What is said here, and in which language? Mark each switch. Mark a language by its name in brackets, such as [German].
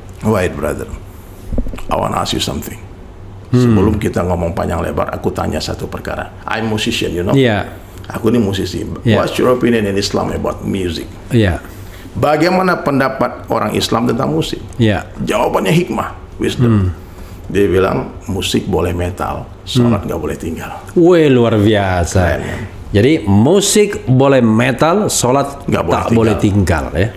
[English] Wait brother, I want to ask you something. [Indonesian] Sebelum kita ngomong panjang lebar, aku tanya satu perkara. [English] I'm musician, you know. [Indonesian] Aku ini musisi. [English] What's your opinion in Islam about music? [Indonesian] Bagaimana pendapat orang Islam tentang musik? Jawabannya hikmah. [English] wisdom. [Indonesian] Dia bilang musik boleh metal, sholat nggak boleh tinggal. Wih, luar biasa. Keren, kan? Jadi musik boleh metal, sholat tak boleh tinggal ya.